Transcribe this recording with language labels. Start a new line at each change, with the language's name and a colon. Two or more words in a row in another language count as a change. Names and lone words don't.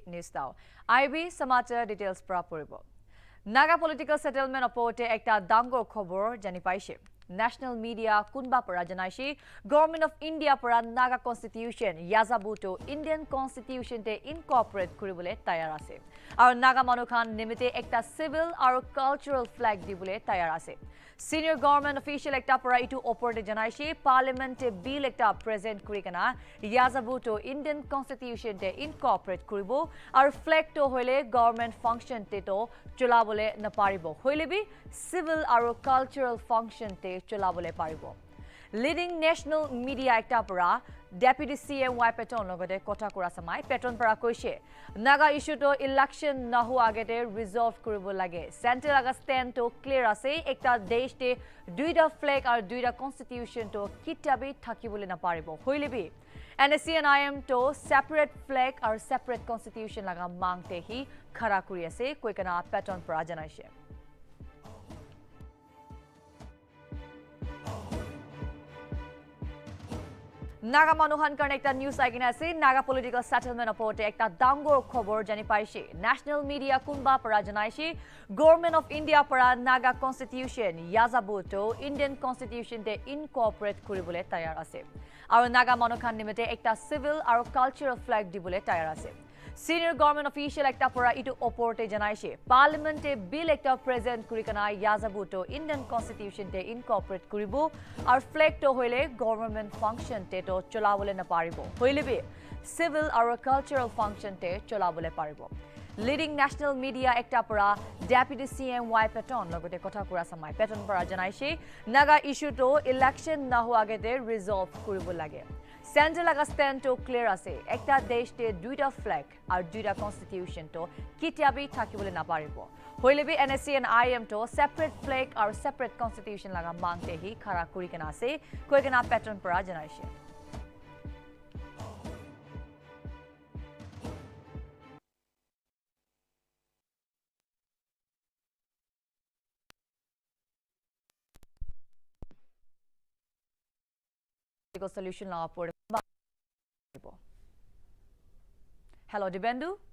Naga Pidgin: news tao IB samachar details pra poribo
English: Naga political settlement
Naga Pidgin: apote ekta dangor khobor jani paise
English: National media
Naga Pidgin: kunba para janaishi Government of India para Naga Constitution Yazabuto Indian Constitution te incorporate kuribule tayar ase aru Naga Manukhan nimite ekta civil aru
English: cultural flag
Naga Pidgin: dibule tayar ase.
English: Senior government official
Naga Pidgin: ekta para itu oporte janaishi parliament te bill ekta present kurikana Yazabuto Indian Constitution te incorporate kuribo aru flag to hoile
English: government function
Naga Pidgin: te to cholabole naparibo hoile bi civil aru
English: cultural function
Naga Pidgin: te cholabole paribo.
English: Leading national media
Naga Pidgin: ekta para Deputy CM Paton logote kotha kora samai Paton para koise
English: Naga issue
Naga Pidgin: to election nahu agete resolve kuribo lage center aga stand to clear ase ekta desh te duida flag ar duida constitution to kitabi thakibole na paribo hoile bi NSC and IM to
English: separate flag or separate constitution
Naga Pidgin: laga mangte hi khara kuri ase koikana Paton para janaise. Naga Manuhan karne ekta news agina ase
English: Naga political settlement
Naga Pidgin: apote ekta dangor khobor jani paise
English: national media
Naga Pidgin: kunba para janaishi Government of India para Naga Constitution Yazabuto Indian Constitution te incorporate kuribule tayar ase aru Naga Manuhan nimite ekta civil aru
English: cultural flag
Naga Pidgin: dibule tayar ase.
English: Senior government official
Naga Pidgin: ekta para itu oporte janaise parliament te bill ekta present kurikana Yazabuto Indian Constitution te incorporate kuribo ar flag to hoile
English: government function
Naga Pidgin: te to cholabole na paribo hoile be
English: civil or cultural function
Naga Pidgin: te cholabole paribo.
English: Leading national media
Naga Pidgin: ekta para Deputy CM Paton logote kotha kura samai Paton para janaise
English: Naga issue
Naga Pidgin: to election nahu agete resolve kuribo lage. Center laga stand to clear ase ekta desh te duida flag ar duida constitution to kitiabi thakibole na paribo hoile bi NSC and IM to
English: separate flag or separate constitution
Naga Pidgin: laga mangte hi khara kuri kana ase koikana Pattern para janaise. Solution law for Hello Dibendu.